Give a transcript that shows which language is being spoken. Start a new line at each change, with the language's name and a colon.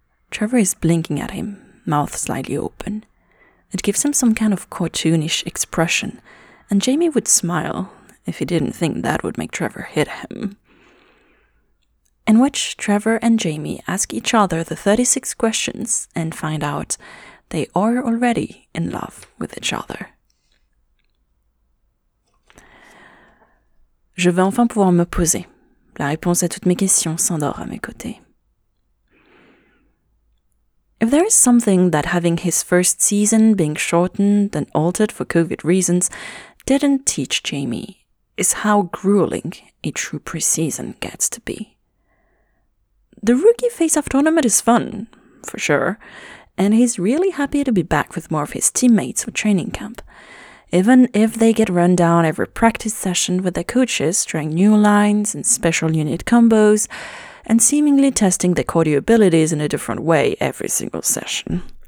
English: Trevor is blinking at him, mouth slightly open. It gives him some kind of cartoonish expression, and Jamie would smile if he didn't think that would make Trevor hit him. In which Trevor and Jamie ask each other the 36 questions and find out they are already in love with each other.
French: Je vais enfin pouvoir me poser. La réponse à toutes mes questions s'endort à mes côtés.
English: If there is something that having his first season being shortened and altered for COVID reasons didn't teach Jamie, is how grueling a true preseason gets to be. The rookie face-off tournament is fun, for sure, and he's really happy to be back with more of his teammates for training camp, even if they get run down every practice session with their coaches trying new lines and special unit combos, and seemingly testing their cardio abilities in a different way every single session.